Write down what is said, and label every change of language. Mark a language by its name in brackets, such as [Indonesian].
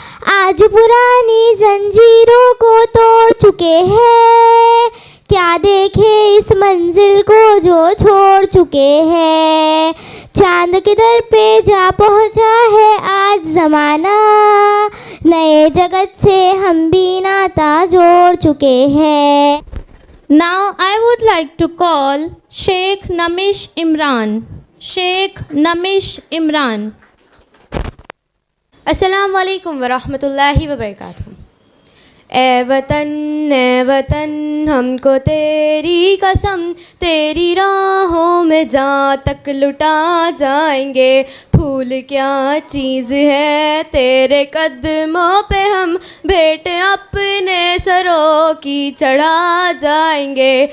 [Hindi] आज पुरानी जंजीरों को तोड़ चुके हैं, क्या देखे इस मंजिल को जो छोड़ चुके हैं। चांद के दर पे जा पहुंचा है आज ज़माना, नए जगत से हम भी नाता जोड़ चुके हैं। [English] Now I would like to call Sheikh Namish Imran. Sheikh Namish Imran. [Arabic] अस्सलाम वालेकुम वरहमतुल्लाहि वबरकातुहू। [Hindi] ए वतन हमको तेरी कसम, तेरी राहों में जहाँ तक लुटा जाएंगे। फूल क्या चीज़ है तेरे कदमों पे, हम भेंट अपने सरों की चढ़ा जाएंगे।